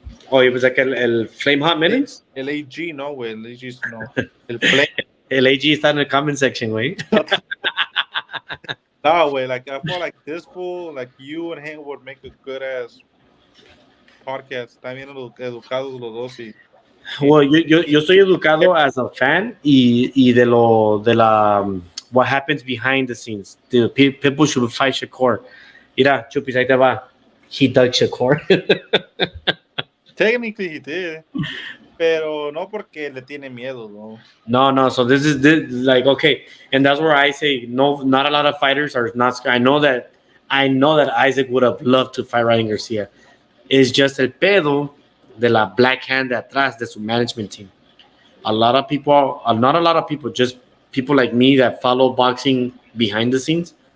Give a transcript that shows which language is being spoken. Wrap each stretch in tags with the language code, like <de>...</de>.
<es>Oh, y pensé que el Flame Hot Minutes? El AG, no, güey. El AG, no. El Flame. El AG está en el comment section, güey. No, güey.</es> <en>Like, I feel like this fool, like you and him would make a good-ass podcast.</en> <es>También educados los dos.</es> <en>Well,</en> <es>yo estoy educado</es> <en>as a fan</en> <es>y de la</es> <en>what happens behind the scenes. The people should fight Shakur.</en> <es>Mira, Chupis, ahí te va.</es> <en>He dug Shakur. Technically, he did.</en> <es>Pero no porque le tiene miedo, no.</es> <en>No. So this like, okay. And that's where I say, no, not a lot of fighters are not. I know that Isaac would have loved to fight Ryan Garcia.</en> <es>It's just el pedo de la black hand de atrás de su management team.</es> <en>Not a lot of people, just people like me that follow boxing behind the scenes.</en>